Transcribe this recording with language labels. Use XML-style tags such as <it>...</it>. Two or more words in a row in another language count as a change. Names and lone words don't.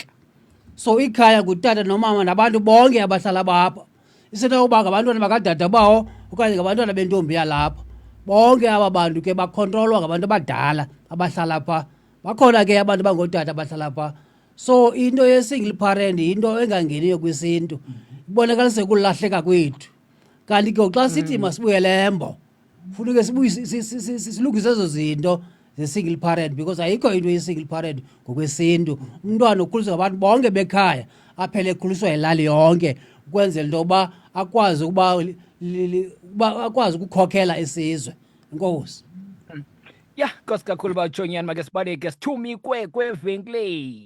<xh>So ikhaya ngutata nomama nabantu bonke abahlala bapha isenokuba ngabantwana bakadada bawo okanye ngabantwana bentombi yalapha. Bonke aba bantu ke bakhontrolwa ngabantu abadala abahlala pha. Bakhona ke abantu bangootata abahlala pha. So into ye-single parent yinto engangeniyo kwisintu, ibonakalise ukulahleka kwethu. Kanti ke xa sithi masibuyele embo funeke silungise ezo zinto ze-single parent because ayikho into ye-single parent ngokwesintu. Umntwana ukhuliswa ngabantu bonke bekhaya aphele ekhuliswa yilali yonke ukwenzela into yoba akwazi ukuba akwazi ukukhokhela isizwe. Enkosi. Ya, Nkosi kakhulu Bajonyana, make sibaleke sithumi kwevenkileni.</xh>